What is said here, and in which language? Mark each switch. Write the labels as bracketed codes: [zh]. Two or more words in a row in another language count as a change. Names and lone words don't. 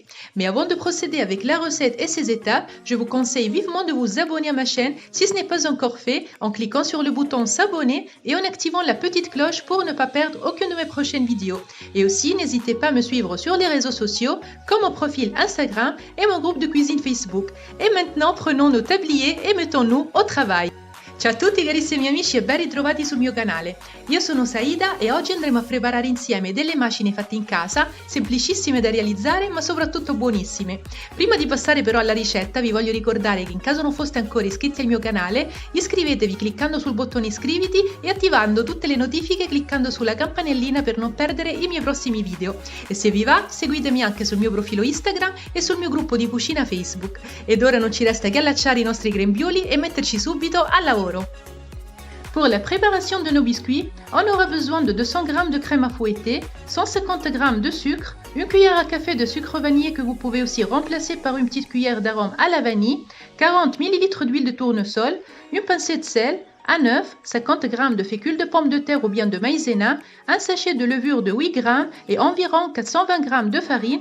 [fr] Mais avant de procéder avec la recette et ses étapes, je vous conseille vivement de vous abonner à ma chaîne si ce n'est pas encore fait en cliquant sur le bouton s'abonner et en activant la petite cloche pour ne pas perdre aucune de mes prochaines vidéos. Et aussi n'hésitez pas à me suivre sur les réseaux sociaux comme mon profil Instagram et mon groupe de cuisine Facebook. Et maintenant prenons nos tabliers e mettons-nous au travail. [it] Ciao a tutti carissimi amici e ben ritrovati sul mio canale. Io sono Saïda e oggi andremo a preparare insieme delle macine fatte in casa, semplicissime da realizzare ma soprattutto buonissime. Prima di passare però alla ricetta vi voglio ricordare che in caso non foste ancora iscritti al mio canale, iscrivetevi cliccando sul bottone iscriviti e attivando tutte le notifiche cliccando sulla campanellina per non perdere i miei prossimi video. E se vi va, seguitemi anche sul mio profilo Instagram e sul mio gruppo di cucina Facebook. Ed ora non ci resta che allacciare i nostri grembiuli e metterci subito al lavoro. [fr] Pour la préparation de nos biscuits, on aura besoin de 200 g de crème à fouetter, 150 g de sucre, une cuillère à café de sucre vanillé que vous pouvez aussi remplacer par une petite cuillère d'arôme à la vanille, 40 ml d'huile de tournesol, une pincée de sel, un œuf, 50 g de fécule de pomme de terre ou bien de maïzena, un sachet de levure de 8 g et environ 420 g de farine.